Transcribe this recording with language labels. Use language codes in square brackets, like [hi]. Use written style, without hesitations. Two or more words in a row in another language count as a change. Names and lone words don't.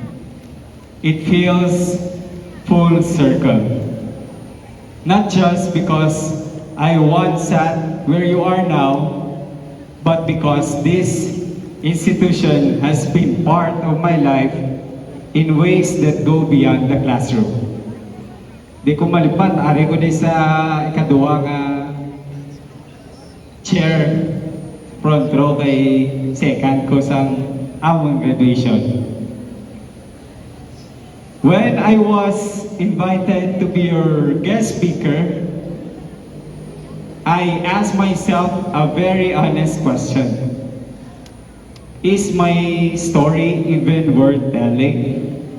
[en] It feels full circle. Not just because I once sat where you are now, but because this institution has been part of my life in ways that go beyond the classroom. [hil] Di ko malipan, ari ko di sa ikaduwa nga [en] chair front row [hil] kay second ko sang among graduation. [en] When I was invited to be your guest speaker, I asked myself a very honest question. Is my story even worth telling?